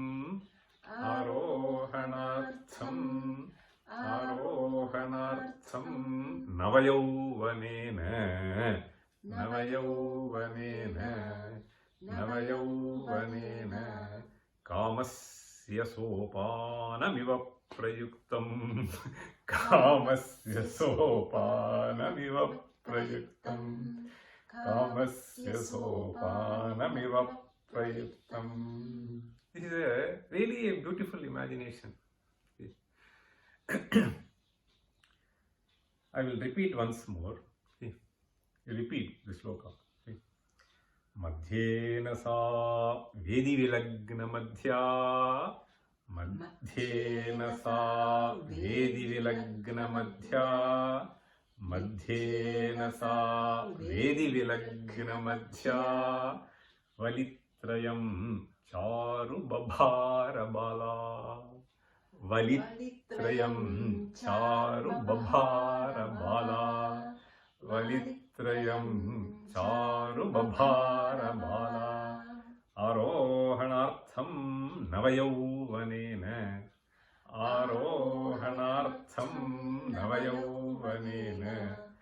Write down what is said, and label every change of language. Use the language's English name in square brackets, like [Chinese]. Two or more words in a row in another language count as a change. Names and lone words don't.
[Sanskrit] Navayauvanena Kamasya sopanamiva prayuktam Kamasya sopanamiva prayuktam [English] This is really a beautiful imagination. I will repeat once more. See, you repeat the sloka. See. [Sanskrit] Madhyena sa Vedi vilagna madhya Madhyena sa Vedi vilagna madhya Madhyena sa Vedi vilagna madhya Valitrayam Charu babhara bala Valitrayam Charu babhara bala Valitrayam Charu babhara bala Arohanartham Navayauvanena Arohanartham Navayauvanena